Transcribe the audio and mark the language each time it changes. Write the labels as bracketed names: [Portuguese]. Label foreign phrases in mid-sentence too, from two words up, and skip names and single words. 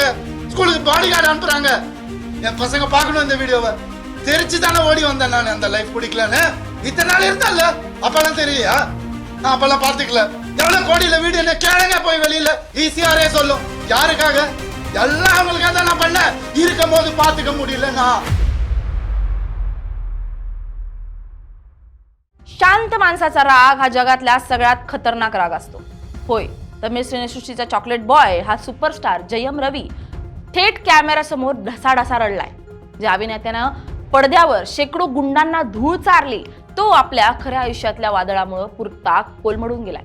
[Tamil] ஸ்கூலுக்கு [English] body guard [Tamil] அனுப்புறாங்க. என் பசங்க பார்க்கணும் இந்த வீடியோவை. தெரிச்சு தானே ஓடி வந்தேன் நான். அந்த லைஃப் பிடிக்கலன்னு இத்தனை நாள் இருந்தால அப்பெல்லாம் தெரியலையா? நான் அப்பெல்லாம் பார்த்துக்கல. எவ்வளவு கோடியில வீடியோ கேளுங்க போய் வெளியில ஈஸியாரே சொல்லும். யாருக்காக? எல்லாம் அவங்களுக்காக தான் நான் பண்ண. இருக்கும் போது பார்த்துக்க முடியல. நான் [Marathi] शांत माणसाचा राग हा जगातल्या सगळ्यात खतरनाक राग असतो. होय, तमिळ सिनेसृष्टीचा [English] chocolate boy [Marathi] हा सुपरस्टार जयम रवी थेट कॅमेऱ्यासमोर ढसाढसा रडलाय. ज्या अभिनेत्यानं पडद्यावर शेकडो गुंडांना धूळ चारली तो आपल्या खऱ्या आयुष्यातल्या वादळामुळे पुरता कोलमडून गेलाय.